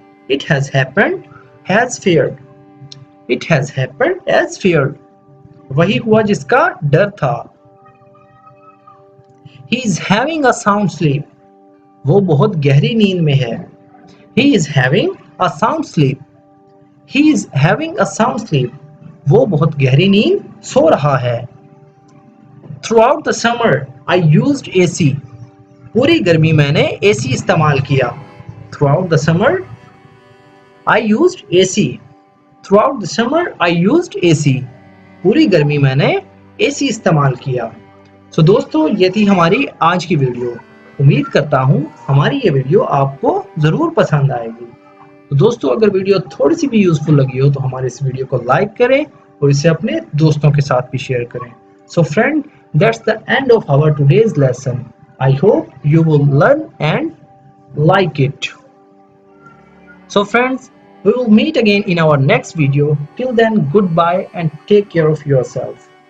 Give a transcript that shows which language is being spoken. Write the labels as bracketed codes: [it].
[en] It has happened as feared. It has happened as feared. [hi] वही हुआ जिसका डर था। [en] He is having a sound sleep. [hi] वो बहुत गहरी नींद में है। [en] He is having a sound sleep. He is having a sound sleep. [hi] वो बहुत गहरी नींद सो रहा है। [en] Throughout the summer, I used AC. [hi] पूरी गर्मी मैंने AC इस्तेमाल किया। [en] Throughout the summer, I used AC. Throughout the summer, I used AC. [hi] पूरी गर्मी मैंने AC इस्तेमाल किया। तो दोस्तों ये थी हमारी आज की वीडियो। उम्मीद करता हूँ हमारी ये वीडियो आपको ज़रूर पसंद आएगी। तो दोस्तों अगर वीडियो थोड़ी सी भी यूज़फुल लगी हो तो हमारे इस वीडियो को लाइक करें और इसे अपने दोस्तों के साथ भी शेयर करें। [en] So friend, that's the end of our today's lesson. I hope you will learn and like it. So friends, we will meet again in our next video. Till then, goodbye and take care of yourself.